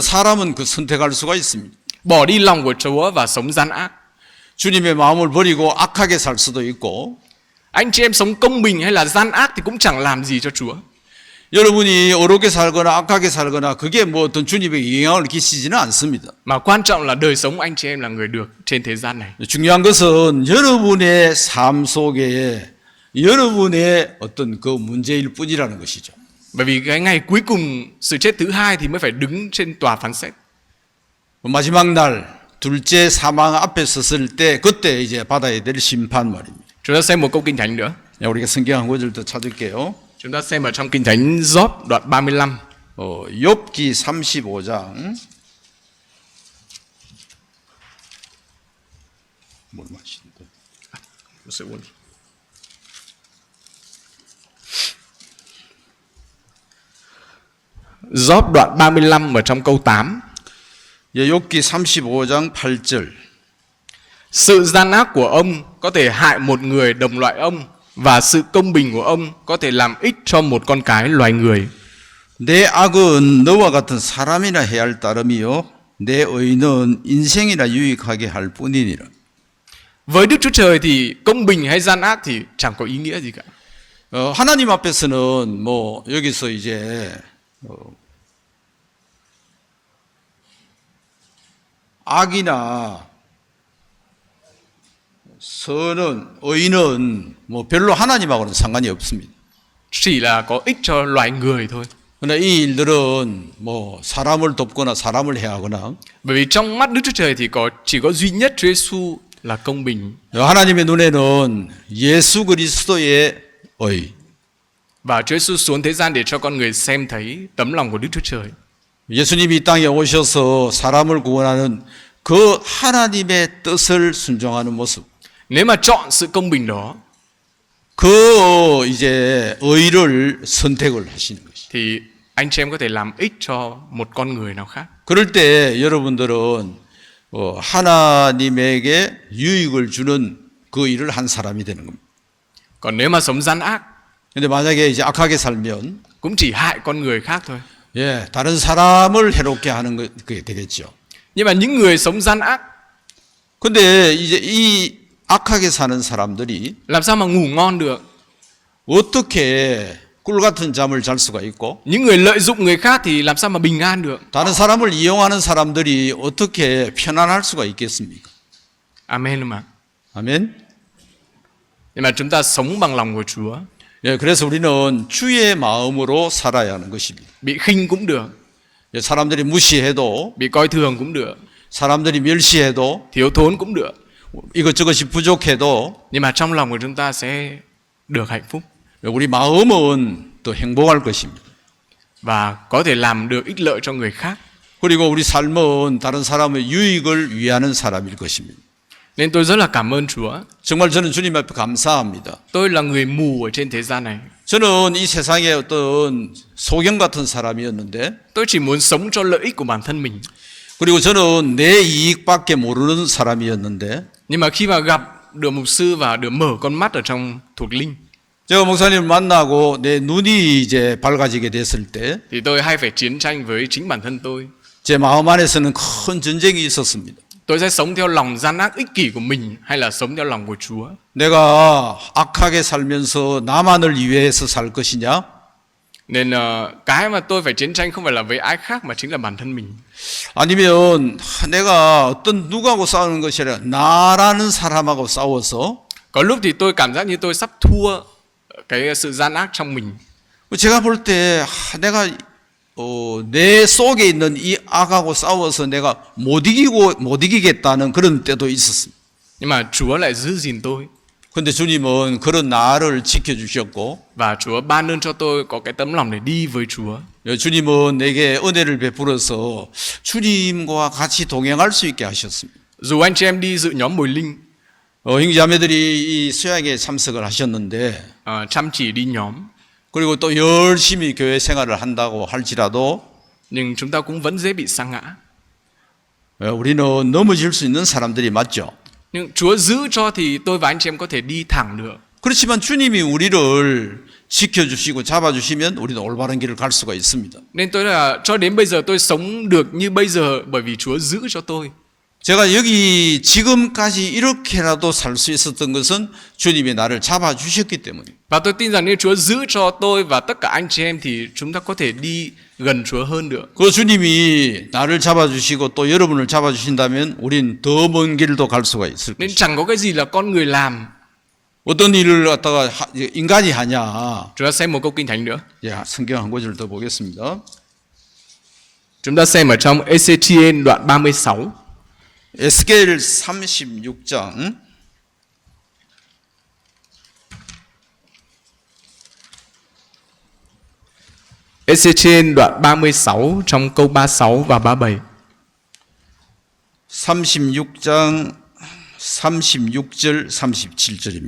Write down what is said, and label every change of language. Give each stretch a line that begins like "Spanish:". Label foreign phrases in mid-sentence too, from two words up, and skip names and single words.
Korean: 사람은 그 선택할 수가 있습니다.
Vietnamese: bỏ đi lòng của Chúa và sống gian ác.
Korean: 주님의 마음을 버리고 악하게 살 수도 있고
Vietnamese: Anh chị em sống công bình hay là gian ác thì cũng chẳng làm gì cho Chúa.
Korean: 여러분이 어렵게 살거나 악하게 살거나 그게 뭐 어떤 주님에게 영향을 끼치지는 않습니다.
Vietnamese: Mà quan trọng là đời sống anh chị em là người được trên thế gian này.
Korean: 중요한 것은 여러분의 삶 속에 여러분의 어떤 그 문제일 뿐이라는 것이죠.
Vietnamese: Bởi vì cái ngày cuối cùng sự chết thứ hai thì mới phải đứng trên tòa phán xét.
Korean: 마지막 날 둘째 사망 앞에 섰을 때 그때 이제 받아야 될 심판 말입니다.
Vietnamese: Chúng ta xem một câu kinh thánh nữa.
Korean: 우리가 성경 한 구절 더 찾을게요.
Vietnamese: Chúng ta xem ở trong kinh thánh Gióp đoạn 35.
Korean: 욥기 35장. 뭘 마시는데?
Vietnamese: Một sự buồn. Gióp đoạn 35 ở trong câu 8.
Korean: 욥기 35장 8절.
Vietnamese: Sự gian ác của ông có thể hại một người đồng loại ông, và sự công bình của ông có thể làm ích cho một con cái loài người.
Korean: 내 악은 너와 같은 사람이나 해야 할 따름이요 내 의는 인생이나 유익하게 할 뿐이니라.
Vietnamese: Với Đức Chúa Trời thì công bình hay gian ác thì chẳng có ý nghĩa gì cả.
Korean: 하나님 앞에서는 뭐 여기서 이제 악이나 선은 의는 뭐 별로 하나님하고는 상관이 없습니다.
Vietnamese: Chỉ là có ích cho loài người thôi.
Korean: 그러나 이 일들은 뭐 사람을 돕거나 사람을 해하거나
Vietnamese: Bởi vì trong mắt Đức Chúa Trời thì chỉ có duy nhất Chúa Giêsu là công bình.
Korean: 하나님의 눈에는 예수 그리스도의 의
Vietnamese: Và Chúa Giêsu xuống thế gian để cho con người xem thấy tấm lòng của Đức Chúa Trời.
Korean: 예수님이 이 땅에 오셔서 사람을 구원하는 그 하나님의 뜻을 순종하는 모습.
Vietnamese: Nếu mà chọn sự công bình đó
Korean: 그 이제 의를 선택을 하시는 것이.
Vietnamese: thì anh chị em có thể làm ích cho một con người nào khác.
Korean: 그럴 때 여러분들은 하나님에게 유익을 주는 그 일을 한 사람이 되는 겁니다.
Vietnamese: Còn nếu mà sống gian ác
Korean: 근데 만약에 이제 악하게 살면
Vietnamese: cũng chỉ hại con người khác thôi.
Korean: 예, 다른 사람을 해롭게 하는 그게 되겠죠.
Vietnamese: Nhưng mà những người sống gian ác
Korean: 근데 이제 이 악하게 사는 사람들이
Vietnamese: làm sao mà ngủ ngon được?
Korean: 어떻게 꿀 같은 잠을 잘 수가 있고
Vietnamese: Những người lợi dụng người khác thì làm sao mà bình an được?
Korean: 다른 사람을 이용하는 사람들이 어떻게 편안할 수가 있겠습니까?
Vietnamese: Amen mà.
Korean: 아멘.
Vietnamese: Nhưng mà chúng ta sống bằng lòng của Chúa.
Korean: 예, 그래서 우리는 주의 마음으로 살아야 하는 것입니다.
Vietnamese: Bị khinh cũng được,
Korean: 예, 사람들이 무시해도
Vietnamese: bị coi thường cũng được,
Korean: 사람들이 멸시해도
Vietnamese: thiếu thốn cũng được.
Korean: 이것저것이 부족해도
Vietnamese: Nhưng mà trong lòng của chúng ta sẽ được hạnh phúc
Korean: 우리 마음은 또 행복할 것입니다.
Vietnamese: và có thể làm được ích lợi cho người khác.
Korean: 그리고 우리 삶은 다른 사람의 유익을 위하는 사람일 것입니다.
Vietnamese: Nên tôi rất là cảm ơn Chúa.
Korean: 정말 저는 주님 앞에 감사합니다.
Vietnamese: Tôi là người mù ở trên thế gian này.
Korean: 저는 이 세상에 어떤 소경 같은 사람이었는데
Vietnamese: Tôi chỉ muốn sống cho lợi ích của bản thân mình.
Korean: 그리고 저는 내 이익밖에 모르는 사람이었는데
Vietnamese: Nhưng mà khi mà gặp được mục sư và được mở con mắt ở trong thuộc linh
Korean: 제가 목사님을 만나고 내 눈이 이제 밝아지게 됐을 때
Vietnamese: thì tôi hay phải chiến tranh với chính bản thân tôi.
Korean: 제 마음 안에서는 큰 전쟁이 있었습니다.
Vietnamese: Tôi sẽ sống theo lòng gian ác ích kỷ của mình hay là sống theo lòng của Chúa?
Korean: 내가 악하게 살면서 나만을 위해서 살 것이냐?
Vietnamese: Nên cái mà tôi phải chiến tranh không phải là với ai khác mà chính là bản thân mình.
Korean: 아니면 내가 어떤 누구하고 싸우는 것이 아니라 나라는 사람하고 싸워서
Vietnamese: Có lúc thì tôi cảm giác như tôi sắp thua cái sự gian ác trong mình.
Korean: 제가 볼 때 내가 내 속에 있는 이 악하고 싸워서 내가 못 이기겠다는 그런 때도 있었습니다.
Vietnamese: Nhưng mà Chúa lại giữ gìn tôi.
Korean: 근데 주님은 그런 나를 지켜주셨고,
Vietnamese: Và Chúa ban ơn cho tôi có cái tấm lòng để đi với Chúa.
Korean: 주님은 내게 은혜를 베풀어서 주님과 같이 동행할 수 있게 하셨습니다.
Vietnamese: Dù anh chị em đi dự nhóm mồi linh,
Korean: 형제자매들이 이 수양에 참석을 하셨는데,
Vietnamese: chăm chỉ đi nhóm,
Korean: 그리고 또 열심히 교회 생활을 한다고 할지라도
Vietnamese: nhưng chúng ta cũng vẫn dễ bị sa ngã.
Korean: 우리는 넘어질 수 있는 사람들이 맞죠.
Vietnamese: Nhưng Chúa giữ cho thì tôi và anh chị em có thể đi thẳng được.
Korean: 그렇지만 주님이 우리를 지켜주시고 잡아주시면 우리는 올바른 길을 갈 수가 있습니다.
Vietnamese: Nên tôi là cho đến bây giờ tôi sống được như bây giờ bởi vì Chúa giữ cho tôi.
Korean: 제가 여기 지금까지 이렇게라도 살 수 있었던 것은 주님이 나를 잡아주셨기 때문입니다.
Vietnamese: Và tôi tin rằng nếu Chúa giữ cho tôi và tất cả anh chị em thì chúng ta có thể đi gần Chúa hơn được.
Korean: 그 주님이 나를 잡아주시고 또 여러분을 잡아주신다면 우린 더 먼 길도 갈 수가 있을
Vietnamese: Nên
Korean: 것입니다.
Vietnamese: chẳng có cái gì là con người làm.
Korean: 어떤 일을 갖다가 인간이 하냐.
Vietnamese: Chúng ta xem một câu kinh thánh nữa.
Korean: 성경 한 구절 더 보겠습니다.
Vietnamese: Chúng ta xem ở trong Ê-xê-chi-ên đoạn 36.
Korean: 에스겔 36장
Vietnamese: Ê-xê-chi-ên đoạn 36 trong câu 36 và 37.
Korean: 36장 36절 37절입니다.